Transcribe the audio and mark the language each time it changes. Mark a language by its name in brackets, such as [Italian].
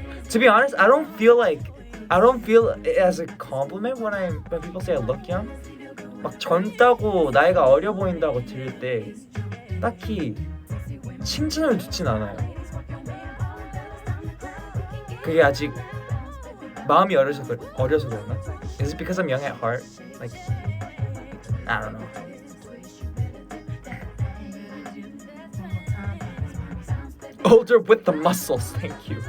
[English] To be honest, I don't feel it as a compliment when people say I look young. [Korean] 막 젊다고 나이가 어려 보인다고 들을 때 딱히 칭찬을 듣진 않아요. 그게 아직 마음이 어려서 그런가? [English] Is it because I'm young at heart? Like, I don't know. Older with the muscles, thank you.